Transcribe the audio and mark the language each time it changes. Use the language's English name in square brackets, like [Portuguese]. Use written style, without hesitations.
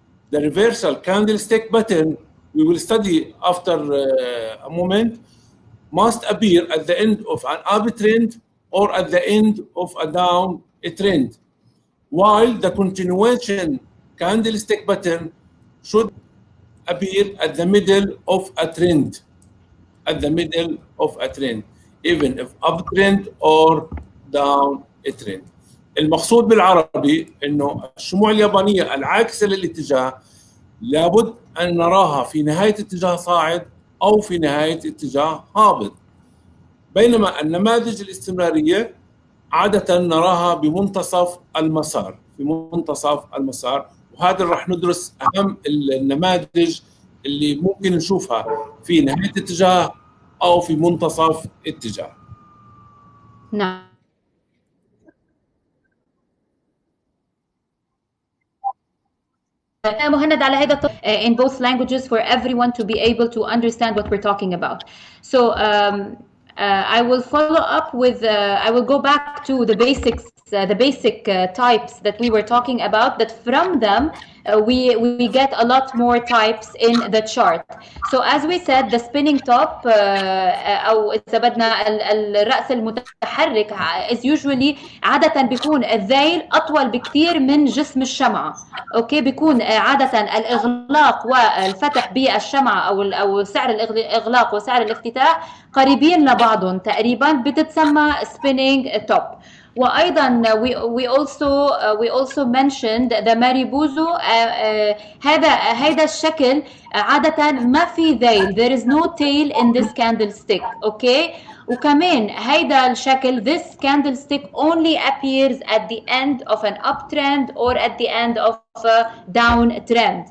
[English] The reversal candlestick pattern we will study after a moment must appear at the end of an uptrend or at the end of a down trend, while the continuation candlestick pattern should appear at the middle of a trend, at the middle of a trend, even if uptrend or down a trend. [Arabic] المقصود بالعربي انه الشموع اليابانيه العاكسه للاتجاه لابد ان نراها في نهايه اتجاه صاعد او في نهايه اتجاه هابط، بينما النماذج الاستمراريه عاده نراها بمنتصف المسار، في منتصف المسار. وهذا راح ندرس اهم النماذج اللي ممكن نشوفها في نهايه اتجاه او في منتصف اتجاه. نعم. مهند على هذا [English] in both languages for everyone to be able to understand what we're talking about. So I will follow up with I will go back to the basics, the basic types that we were talking about, that from them we get a lot more types in the chart. So as we said, the spinning top [Arabic] أو إذا بدنا الرأس المتحرك [English] is usually [Arabic] عادة بيكون الذيل أطول بكثير من جسم الشمعة. أوكي، بيكون عادة الإغلاق والفتح بالشمعة أو سعر الإغلاق وسعر الافتتاح قريبين لبعضهم تقريبا، بتتسمى spinning top. [English] وايضا we also mentioned the maribuzu. [Arabic] هذا الشكل عادة ما في ذيل، [English] there is no tail in this candlestick. [Arabic] اوكي، وكمان هيدا الشكل [English] this candlestick only appears at the end of an uptrend or at the end of a downtrend.